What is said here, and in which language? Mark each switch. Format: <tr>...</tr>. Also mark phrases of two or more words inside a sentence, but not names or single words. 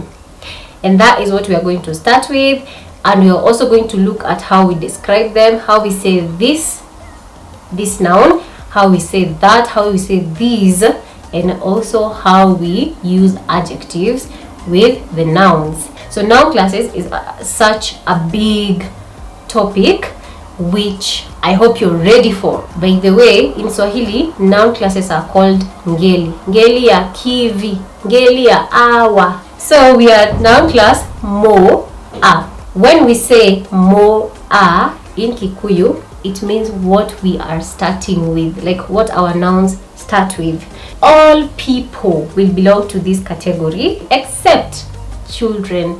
<en>And that is what we are going to start with. And we are also going to look at how we describe them, how we say this noun, how we say that, how we say these, and also how we use adjectives with the nouns. So noun classes is such a big topic, which I hope you're ready for. By the way, in Swahili, noun classes are called ngeli.</en> <sw>Ngeli ya kivi, ngeli ya awa.</sw> <en>So we are noun class mo a. When we say mo a in Kikuyu, it means what we are starting with, like what our nouns start with. All people will belong to this category except children.</en>